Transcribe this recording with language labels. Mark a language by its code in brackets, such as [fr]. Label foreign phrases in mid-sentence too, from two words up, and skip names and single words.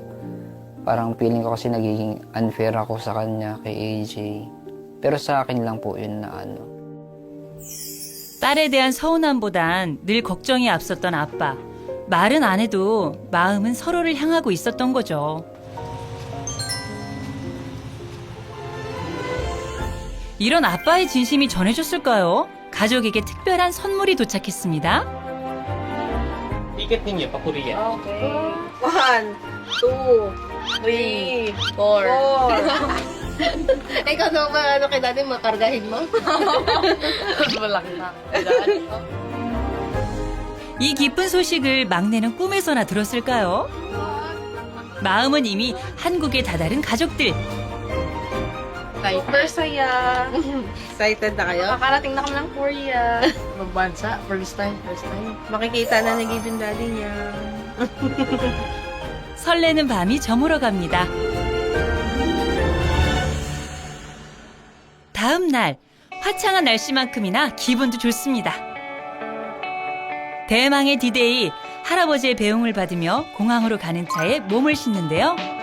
[tl] Parang feeling ko kasi nagiging unfair ako sa kanya, kay AJ. Pero sa akin lang po yun na [ko] 딸에 대한 서운함보단 늘 걱정이 앞섰던 아빠. 말은 안 해도 마음은 서로를 향하고 있었던 거죠. 이런 아빠의 진심이 전해졌을까요? 가족에게 특별한 선물이 도착했습니다. [tl] Ticket ninyo pa Korea. [en] Okay. 1, 2, 3, 4. [tl] Ikaw na ba, kay daddy, makargahin mo? Malaki na. [ko] 이 기쁜 소식을 막내는 꿈에서나 들었을까요? 마음은 이미 한국에 다다른 가족들. [tl] Super saya. Excited na kayo? Makakarating na kami ng Korea. Magbansa. [en] First time. [tl] Makikita na ni Given daddy niya. [ko] 설레는 밤이 저물어 갑니다. 다음 날 화창한 날씨만큼이나 기분도 좋습니다. 대망의 디데이, 할아버지의 배웅을 받으며 공항으로 가는 차에 몸을 싣는데요.